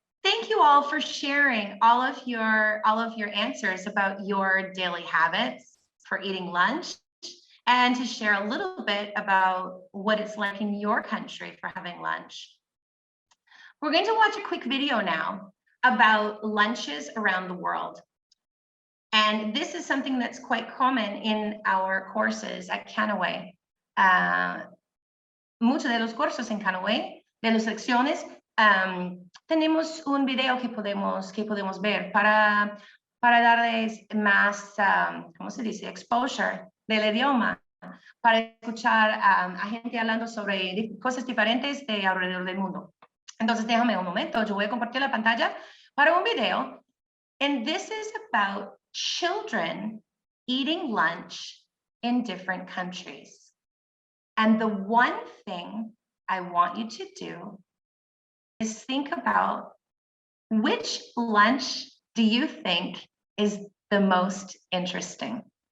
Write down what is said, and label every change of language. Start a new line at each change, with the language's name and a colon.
English: Thank you all for sharing all of your answers about your daily habits for eating lunch, and to share a little bit about what it's like in your country for having lunch. We're going to watch a quick video now about lunches around the world. And this is something that's quite common in our courses at Canaway.
Spanish: Muchos de los cursos en Canaway, de las lecciones, tenemos un video que podemos ver para darles más, ¿cómo se dice? Exposure del idioma, para escuchar a gente hablando sobre cosas diferentes de alrededor del mundo. Entonces, déjame un momento, yo voy a compartir la pantalla para un video.
English: And this is about children eating lunch in different countries. And the one thing I want you to do is think about, which lunch do you think is the most interesting?